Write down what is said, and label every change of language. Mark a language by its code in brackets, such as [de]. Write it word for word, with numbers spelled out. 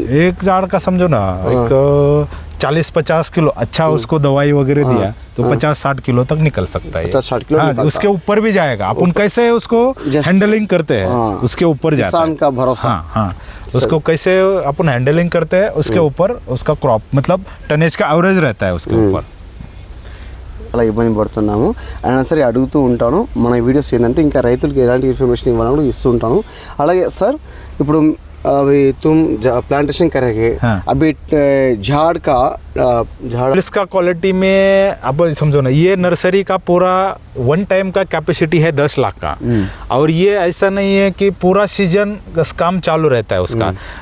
[hi] एक झाड़ का समझो ना एक चालीस पचास किलो अच्छा उसको दवाई वगैरह दिया तो पचास साठ किलो तक निकल सकता है. पचास साठ किलो हाँ, उसके ऊपर भी जाएगा. अपन कैसे उसको हैंडलिंग करते हैं उसके ऊपर जाता है का भरोसा हाँ हाँ. उसको कैसे अपन हैंडलिंग करते हैं उसके ऊपर उसका क्रॉप मतलब टनेज का एवरेज रहता है उसके ऊपर. [te] అలా ఇబ్బంది పడుతున్నాము అయినా సరే అడుగుతూ ఉంటాను. మన వీడియోస్ ఏంటంటే ఇంకా రైతులకి ఎలాంటి ఇన్ఫర్మేషన్ ఇవ్వాలని కూడా ఇస్తూ ఉంటాను. అలాగే సార్ ఇప్పుడు [hi] अभी तुम प्लांटेशन करेंगे हाँ. अभी झाड़ का झाड़ इसका क्वालिटी में अब समझो ना, ये नर्सरी का पूरा वन टाइम का कैपेसिटी है दस लाख का. और ये ऐसा नहीं है कि पूरा सीजन काम चालू रहता है उसका.